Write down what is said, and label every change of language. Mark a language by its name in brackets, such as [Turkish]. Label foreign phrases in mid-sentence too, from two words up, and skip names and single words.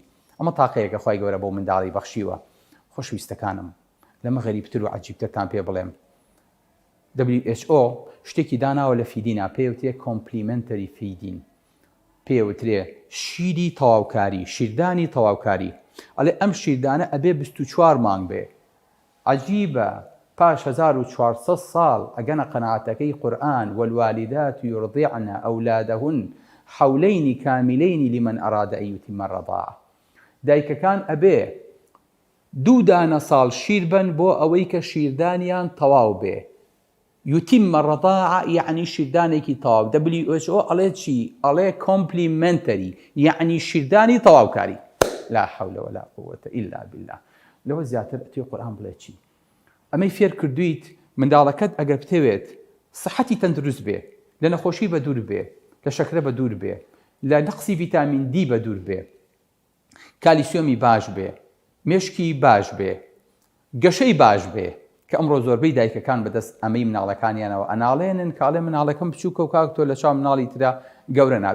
[Central Kurdish] ئەمە تاقەیەکە خی گەورە بۆ منداڵی بەخشیوە. خۆشویستەکانم لەمە غەریبتر و عەجیبترتان پێ بڵێم WHO شتێکی داناوە لە فیدینە پێوتێ [English] complementary feeding, [Central Kurdish] پێوترێ شیری تەواوکاری، شیردانی تەواوکاری. ئەڵێ ئەم شیردانە ئەبێ 24 مانگ بێ. عەجیبە پاش 1400 ساڵ ئەگەنە قەناعەتەکەی قورئان [Arabic] والوالدات يرضعن أولادهن حولين كاملين لمن أراد أن يتم الرضاعة. [Central Kurdish] دایکەکان ئەبێ 2 دانە ساڵ شیر بن بۆ ئەوەی کە شیردانیان تەواو بێ. [Arabic] يتم الرضاعة [Central Kurdish] يعني شیردانێکی تەواو. WHO ئەڵێ چی؟ ئەڵێ کۆمپلیمنتەری یعنی شیردانی تەواوکاری. [Arabic] لا حول ولا قوة إلا بالله. [Central Kurdish] لەوە زیاتر ئەتوێ قورئان بڵێ چی؟ ئەمەی فێر کردویت منداڵەکەت ئەگەر بتەوێت سەحەتی تەندروست بێ، لە نەخۆشی بە دوور بێ، لە شەکرە بە دوور بێ، لە نەقسی ڤیتامین دی بە دوور بێ، کالیسیۆمی باش بێ، مێشکی باش بێ، گەشەی باش بێ کە ئەمڕۆ زۆربەی دایکەکان بەدەست ئەمەی مناڵەکانیانەوە ئەناڵێنن کاڵێ مناڵەکەم بچووکە و کاکتۆر لە چاو مناڵی ترا گەورە نابێ.